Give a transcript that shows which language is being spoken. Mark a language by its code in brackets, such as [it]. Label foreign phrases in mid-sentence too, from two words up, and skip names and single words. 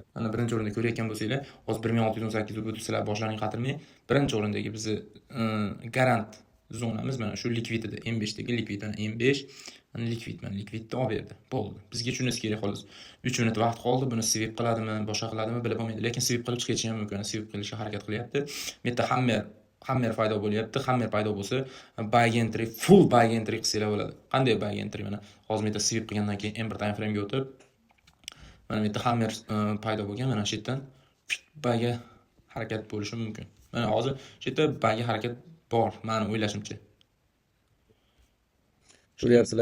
[uz] Mana birinchi o'rinda ko'rayotgan bo'lsanglar, hozir 1618 bu sizlar boshlaring qatirmay, birinchi o'rindagi bizni garant zonamiz mana shu likvid edi. M5 dagi likvid, mana M5, mana likvidni olib berdi. Bo'ldi. Bizga shunisi kerak xolos. 3 minut vaqt qoldi. Buni sweep qiladimi, boshqa qiladimi bilib olmaydi. Lekin sweep qilib chiqishi ham mumkin. Sweep qilishga harakat qilyapti. Bu yerda hammer paydo bo'lyapti. Hammer paydo bo'lsa, [en] buy entry, full buy entry [uz] qilsanglar bo'ladi. Qanday [en] buy entry? [uz] Mana hozir men sweep qilgandan keyin [en] Ember time frame [uz] ga o'tib, mana bu yerda hammer paydo bo'lgan, mana shu yerdan buyga harakat bo'lishi mumkin. Mana hozir shu yerda buyga harakat bor, meni o'ylashimcha. Ko'ryapsizlar?